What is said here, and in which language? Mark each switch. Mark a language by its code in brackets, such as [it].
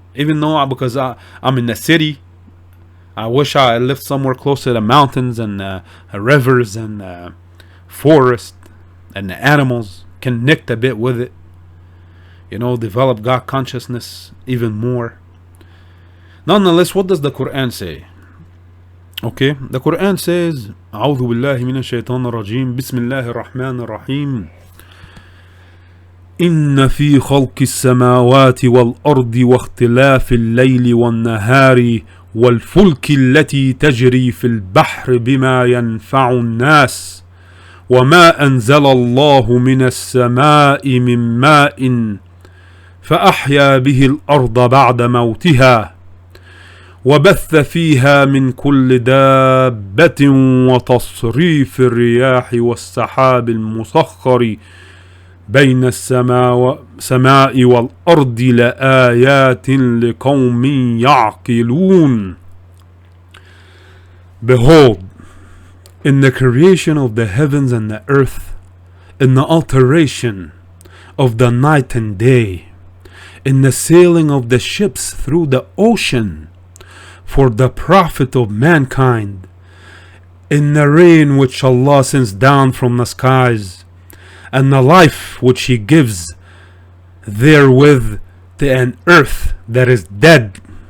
[en] Even though because I'm in the city, I wish I lived somewhere close to the mountains and rivers and forest and the animals. Connect a bit with it. Develop God consciousness even more. Nonetheless, what does the Quran say? Okay, the Quran says, [ar] أعوذ بالله من الشيطان الرجيم بسم الله الرحمن الرحيم إن في خلق السماوات والأرض واختلاف الليل والنهار والفلك التي تجري في البحر بما ينفع الناس وما أنزل الله من السماء من ماء فأحيا به الأرض بعد موتها وبث فيها من كل دابة وتصريف الرياح والسحاب المسخر بين السماء والأرض لآيات لقوم يعقلون. [en] Behold, in the creation of the heavens and the earth, in the alteration of the night and day, in the sailing of the ships through the ocean, for the profit of mankind, in the rain which Allah sends down from the skies, and the life which He gives therewith to an earth that is dead,